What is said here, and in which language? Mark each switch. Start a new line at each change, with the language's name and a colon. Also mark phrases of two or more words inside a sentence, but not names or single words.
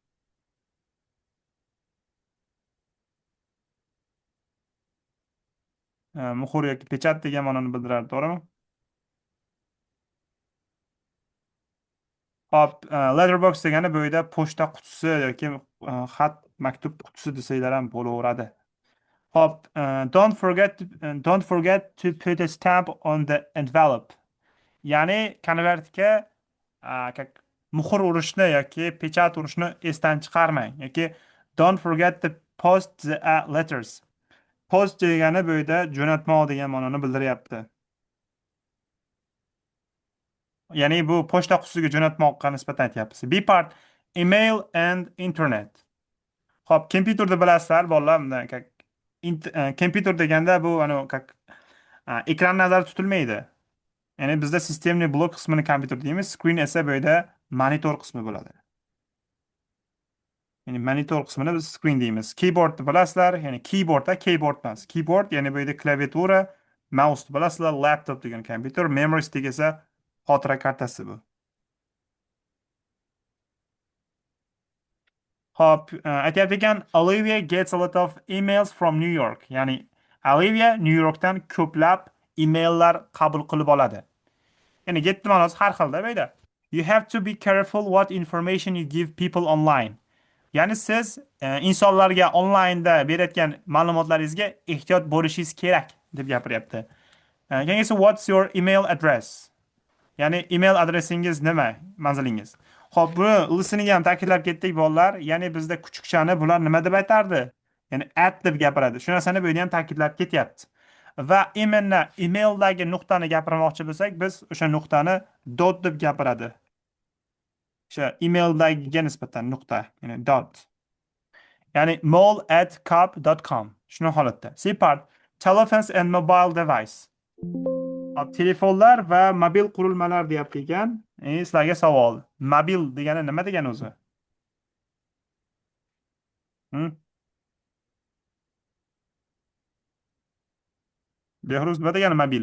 Uzbek: Muhr yoki pechat degan ma'noni bildirardi, to'g'rimi? Hop, letterbox degani bu yerda pochta qutisi yoki xat, maktub qutisi desanglar ham bo'laveradi. Hop,
English: don't forget to put a stamp on the envelope.
Uzbek: Ya'ni konvertga muhr urishni yoki pechat urishni esdan chiqarmang yoki
English: don't forget to post the letters.
Uzbek: Post degani bu yerda jo'natmoq degan ma'noni bildiryapti. Ya'ni bu pochta qutisiga jo'natmoqqa nisbatan aytyapmiz.
English: B part email and internet.
Uzbek: Xo'p, kompyuterni bilasizlar, bolalar. Kompyuter deganda bu ekran nazarda tutilmaydi. Ya'ni bizda sistemli blok qismini kompyuter deymiz, screen esa bu yerda monitor qismi bo'ladi. Ya'ni monitor qismini biz screen deymiz. Keyboardni bilasizlar, ya'ni keyboard emas. Keyboard ya'ni bu yerda klaviatura, mouse bilasizlar, laptop degan kompyuter,
English: memory stick
Uzbek: esa xotira kartasi bu. Hop, aytyapti ekan,
English: Olivia gets a lot of emails from New York.
Uzbek: Ya'ni Olivia New Yorkdan ko'plab emaillar qabul qilib oladi. Ya'ni get ma'nosi har xilda bu yerda.
English: You have to be careful what information you give people online.
Uzbek: Ya'ni siz insonlarga onlaynda berayotgan ma'lumotlaringizga ehtiyot bo'lishingiz kerak deb gapiryapti.
English: Keyingisi what's your email address?
Uzbek: Ya'ni email adresingiz nima? Manzilingiz. Xo'p, buni listening ham ta'kidlab ketdik bolalar. Ya'ni bizda kuchukchani bular nima deb aytardi? Ya'ni at deb gapiradi. Shu narsani bu yerda ham ta'kidlab ketyapti. Va imенно emaildagi nuqtani gapirmoqchi bo'lsak, biz o'sha nuqtani dot deb gapiradi. O'sha emaildagiga nisbatan nuqta, ya'ni dot. Ya'ni mall@cop.com. Shuni holatda.
English: C part telephones and mobile device.
Uzbek: Telefonlar va mobil qurilmalar deyapti ekan. Sizlarga savol. Mobil degani nima degani o'zi? Hm? Behruz nima degani mobil?